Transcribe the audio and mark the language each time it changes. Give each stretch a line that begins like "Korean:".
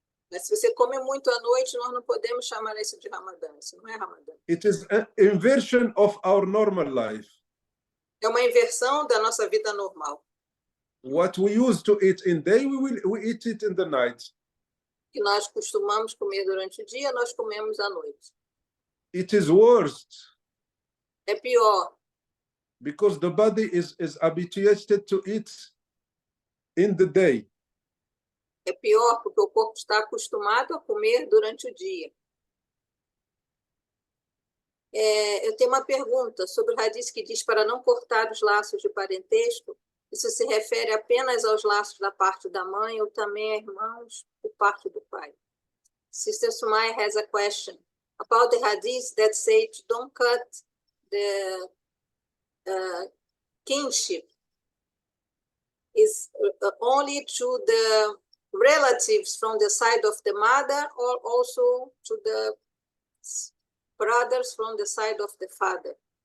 Portuguese: Mas se você come muito à noite, nós não podemos chamar isso de Ramadã. Isso não é Ramadã.
English: It is an inversion of our normal life.
Portuguese: É uma inversão da nossa vida normal.
English: What we used to eat in day, we eat it in the night.
Portuguese: Que nós costumamos comer durante o dia, nós comemos à noite.
English: It is worst.
Portuguese: É pior.
English: Because the body is habituated to eat in the day.
Portuguese: É pior porque o corpo está acostumado a comer durante o dia. Eu tenho uma pergunta sobre o hadith que diz para não cortar os laços de parentesco. Isso se refere apenas aos laços da parte da mãe ou também a irmãos por parte do pai?
English: Sister Sumaya has a question about the hadith that says don't cut the kinship. Is only to the relatives from the side of the mother or also to the brothers from the side of the father?